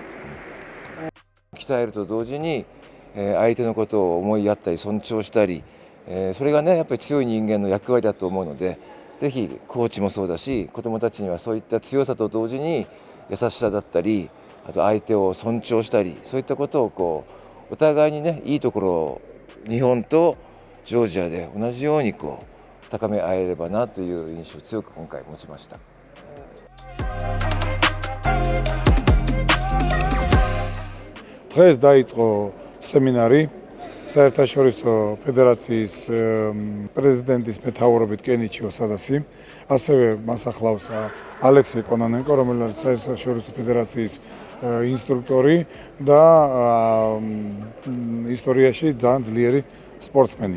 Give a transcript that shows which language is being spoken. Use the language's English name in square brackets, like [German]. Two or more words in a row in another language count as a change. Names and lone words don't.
[Japanese] 鍛えると同時に相手のことを思いやったり尊重したり、それがねやっぱり強い人間の役割だと思うので、ぜひコーチもそうだし子どもたちにはそういった強さと同時に優しさだったり、あと相手を尊重したり、そういったことをお互いにねいいところを日本とジョージアで同じように高め合えればなという印象を強く今回持ちました。 [Georgian] დღეს დაიწყო სემინარი საერთაშორისო ფედერაციის პრეზიდენტის მეთაურობით კენიჩი ოსადასი, ასევე მას ახლავს ალექსეი კონონენკო, რომელიც საერთაშორისო ფედერაციის ინსტრუქტორი და ისტორიაში ძალიან ძლიერი სპორტსმენი.